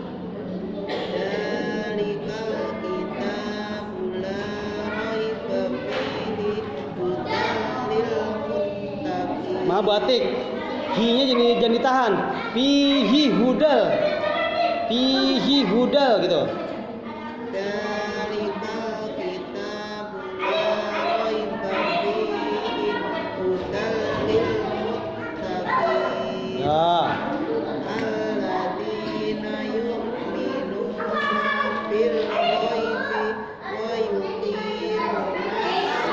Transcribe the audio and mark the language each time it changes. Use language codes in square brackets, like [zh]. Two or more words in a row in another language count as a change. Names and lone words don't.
[ar] ذلك الكتاب لا ريب فيه بتك. [id] Hi-nya jangan ditahan. [ar] فيه هدى. فيه هدى gitu. ذلك الكتاب لا ريب فيه هدى للمتقين. [id] Ya. [ar] الذين يؤمنون بالغيب ويقيمون